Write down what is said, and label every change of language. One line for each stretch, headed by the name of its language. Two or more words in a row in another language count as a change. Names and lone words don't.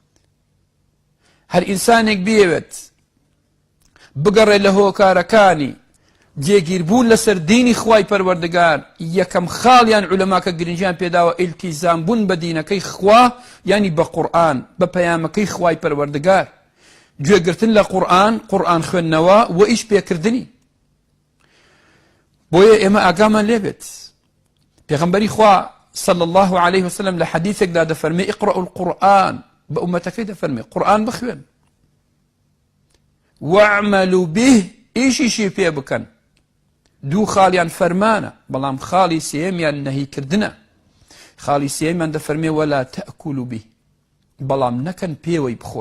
Central Kurdish: هەر ئینسانێک بێوێت بگەڕێ لە هۆکارەکانی جێگیربوون لەسەر دینی خوای پەروەردگار یەکەم خاڵیان عولەماکە گرنگیان پێداوە ئیلتیزام بوون بە دینەکەی خوا ینی بە قورئان بە پەیامەکەی خوای پەروەردگار گوێگرتن لە قورئان خوێندنەوە و ئیش پێکردنی بۆیە ئێمە ئاگامان لێبێت پێغەمبەری خوا
Arabic: صلى الله عليه وسلم
Central Kurdish: لە حەدیثێکدا دەفەرمێ
Arabic: اقرأوا القورئان
Central Kurdish: بە ئومەتەکەی دەفەرمێ قورئان بخوێن
Arabic: واعملوا به
Central Kurdish: ئیشیشی پێ بکەن دوو خاڵیان فەرمانە بەڵام خاڵی سێمیان نەهیکردنە خاڵی سێیمان دەفەرمێ
Arabic: وەلا تەئکولوا به
Central Kurdish: بەڵام نەکەن پێوەی بخۆن.